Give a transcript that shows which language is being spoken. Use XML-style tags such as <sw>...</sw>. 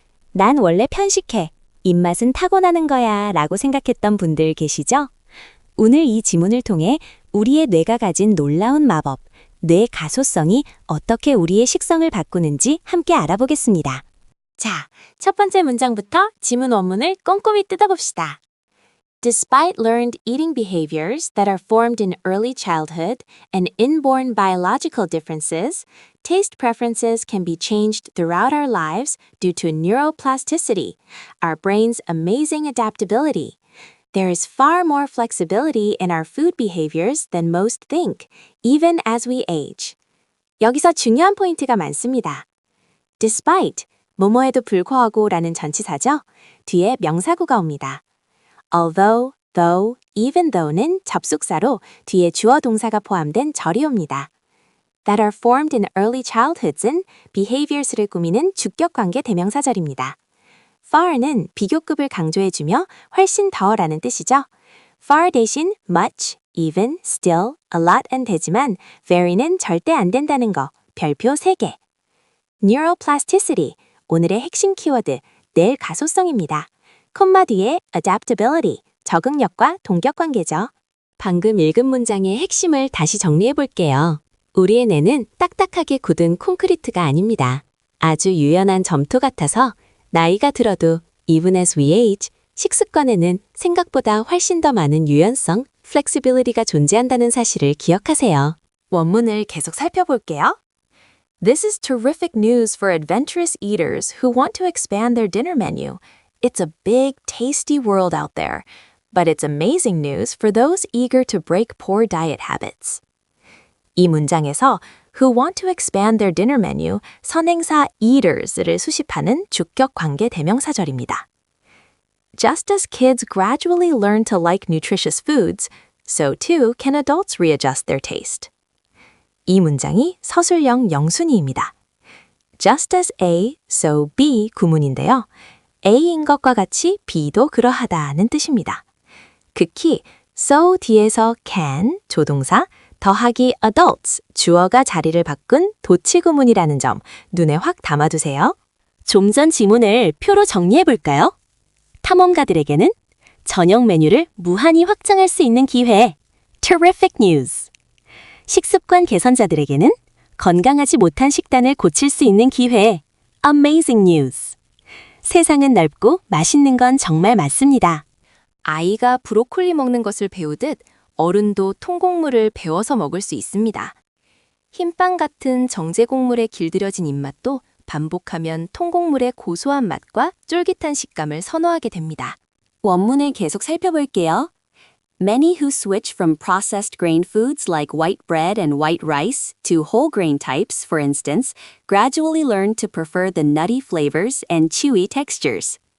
<ko>난 원래 편식해. 입맛은 타고나는 거야 라고 생각했던 분들 계시죠? 오늘 이 지문을 통해 우리의 뇌가 가진 놀라운 마법, 뇌 가소성이 어떻게 우리의 식성을 바꾸는지 함께 알아보겠습니다. 자, 첫 번째 문장부터 지문 원문을 꼼꼼히 뜯어봅시다.</ko> <en>Despite learned eating behaviors that are formed in early childhood and inborn biological differences, taste preferences can be changed throughout our lives due to neuroplasticity, our brain's amazing adaptability. There is far more flexibility in our food behaviors than most think, even as we age.</en> <ko>여기서 중요한 포인트가 많습니다. Despite, 뭐뭐에도 불구하고 라는 전치사죠. 뒤에 명사구가 옵니다. Although, though, even though는 접속사로 뒤에 주어 동사가 포함된 절이 옵니다.</ko> <en>That are formed in early childhoods은 behaviors를</en> <ko>꾸미는 주격관계 대명사절입니다. far는 비교급을 강조해주며 훨씬 더라는 뜻이죠. far 대신 much, even, still, a lot은 되지만 very는 절대 안 된다는 거, 별표 3개. Neuroplasticity, 오늘의 핵심 키워드, 뇌 가소성입니다. 콤마 뒤에 adaptability, 적응력과 동격관계죠. 방금 읽은 문장의 핵심을 다시 정리해 볼게요. 우리의 뇌는 딱딱하게 굳은 콘크리트가 아닙니다. 아주 유연한 점토 같아서 나이가 들어도</ko> <en>even as we age,</en> <ko>식습관에는 생각보다 훨씬 더 많은 유연성, flexibility가 존재한다는 사실을 기억하세요. 원문을 계속 살펴볼게요.</ko> <en>This is terrific news for adventurous eaters who want to expand their dinner menu. It's a big, tasty world out there, but it's amazing news for those eager to break poor diet habits.</en> <ko>이 문장에서</ko> <en>who want to expand their dinner menu,</en> <ko>선행사 eaters를 수식하는 주격 관계 대명사절입니다.</ko> <en>Just as kids gradually learn to like nutritious foods, so too can adults readjust their taste.</en> <ko>이 문장이 서술형 영순이입니다. Just as A, so B 구문인데요. A인 것과 같이 B도 그러하다는 뜻입니다. 극히 so 뒤에서 can, 조동사, 더하기 adults, 주어가 자리를 바꾼 도치 구문이라는 점 눈에 확 담아두세요. 좀 전 지문을 표로 정리해 볼까요? 탐험가들에게는 저녁 메뉴를 무한히 확장할 수 있는 기회.</ko> <en>Terrific news.</en> <ko>식습관 개선자들에게는 건강하지 못한 식단을 고칠 수 있는 기회.</ko> <en>Amazing news.</en> <ko>세상은 넓고 맛있는 건 정말 많습니다. 아이가 브로콜리 먹는 것을 배우듯 어른도 통곡물을 배워서 먹을 수 있습니다. 흰빵 같은 정제곡물에 길들여진 입맛도 반복하면 통곡물의 고소한 맛과 쫄깃한 식감을 선호하게 됩니다. 원문을 계속 살펴볼게요.</ko> <en>Many who switch from processed grain foods like white bread and white rice to whole grain types, for instance, gradually learn to prefer the nutty flavors and chewy textures.</en>